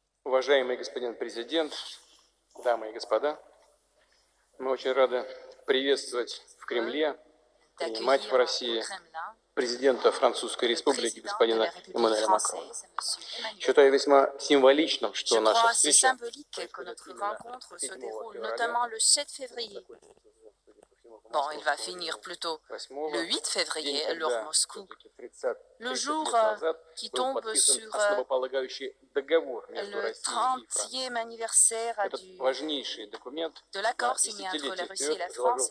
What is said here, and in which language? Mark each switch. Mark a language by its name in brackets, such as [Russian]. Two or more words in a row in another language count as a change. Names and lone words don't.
[Russian] Уважаемый господин президент, дамы и господа, мы очень рады приветствовать в Кремле, принимать в России президента Французской Республики, господина Эммануэля Макрона. Считаю весьма символичным, что наша встреча [French] Bon, il va finir plutôt le 8 février, l'heure Moscou, le jour qui tombe sur le 30e anniversaire de l'accord signé entre la Russie et la France.